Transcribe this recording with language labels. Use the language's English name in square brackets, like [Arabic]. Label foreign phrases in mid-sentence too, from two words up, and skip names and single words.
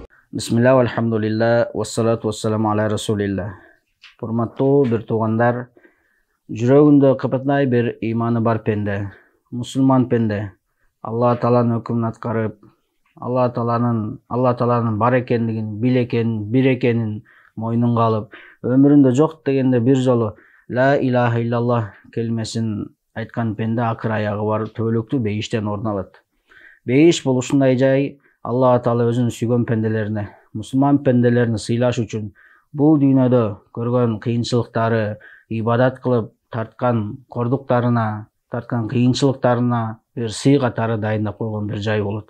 [Arabic] بسم الله، الحمد لله، والصلاة والسلام على رسول الله. [Kyrgyz] Урматтуу бир туугандар, жүрөгүндө кыпытнай бир иманы бар пенде, мусулман пенде, Алла Тааланын өкүмүн аткарып, Алла Тааланын бар экендигин, бир экенин мойнунга алып, өмүрүндө жок дегенде бир жолу [Arabic] لا إله إلا الله [Kyrgyz] келмесин айткан пенде акыр аягы бар төбөлүктүү бейиштен орун алат. Бейиш бул ушундай жай, Алла Таала өзүнүн сүйгөн пенделерине, мусулман пенделерине сыйлаш үчүн бул дүйнөдө көргөн кыйынчылыктары, ибадат кылып тарткан кордуктарына, тарткан кыйынчылыктарына бир сый катары дайындап койгон бир жай болот.